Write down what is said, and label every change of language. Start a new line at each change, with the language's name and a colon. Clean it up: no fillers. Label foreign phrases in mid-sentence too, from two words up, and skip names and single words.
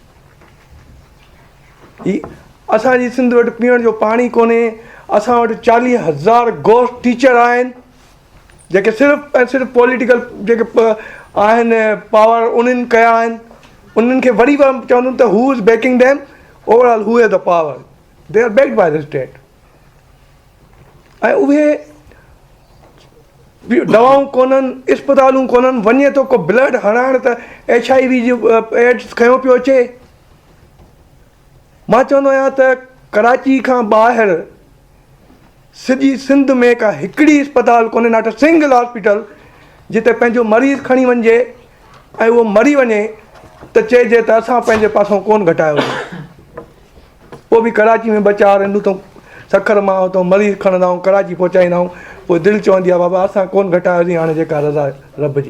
Sindhi: ही असांजी सिंध वटि पीअण जो पाणी कोन्हे, असां वटि 40,000
English: ghost teacher
Sindhi: आहिनि जेके सिर्फ़ु ऐं सिर्फ़ु पॉलिटिकल जेके आहिनि पावर उन्हनि कया आहिनि। उन्हनि खे वरी चवंदुमि त
English: he is backing them, overall he has the power, they are backed by the state.
Sindhi: ऐं उहे दवाऊं कोन्हनि, इस्पतालूं कोन्हनि, वञे थो को ब्लड हणाइण त HIV जो एड्स खयों पियो अचे। मां चवंदो आहियां त कराची खां ॿाहिरि सॼी सिंध में का हिकिड़ी इस्पताल कोन्हे,
English: not a single hospital
Sindhi: जिते पंहिंजो मरीज़ खणी वञिजे ऐं उहो मरी वञे त चइजे त असां पंहिंजे पासों कोन घटायो। पोइ बि कराची में 2-4 हिंदू तो सखर मां हुतां मरीज़ खणंदा आहियूं, कराची पहुचाईंदा आहियूं, पोइ दिलि चवंदी आहे बाबा असां कोन घटायोसीं, हाणे जेका रज़ा रब जी।